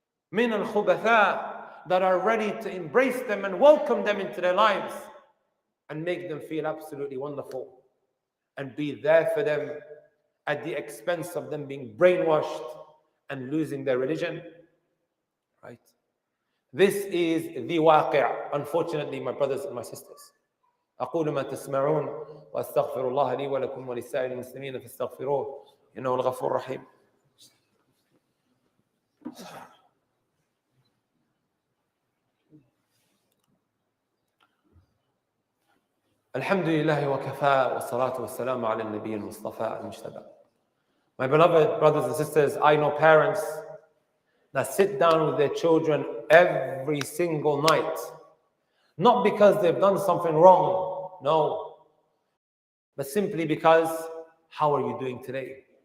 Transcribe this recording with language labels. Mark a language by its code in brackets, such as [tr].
[en] Min al-khubatha, that are ready to embrace them and welcome them into their lives and make them feel absolutely wonderful and be there for them at the expense of them being brainwashed and losing their religion, right? This is the waqi', unfortunately, my brothers and my sisters. [ar] أقول ما تسمعون وأستغفر الله لي ولكم ولسائر المسلمين فاستغفروه إنه الغفور الرحيم. الحمد لله وكفى والصلاة والسلام على النبي المصطفى المجتبى. [en] My beloved brothers and sisters, I know parents that sit down with their children every single night, not because they've done something wrong, no, but simply because, how are you doing today?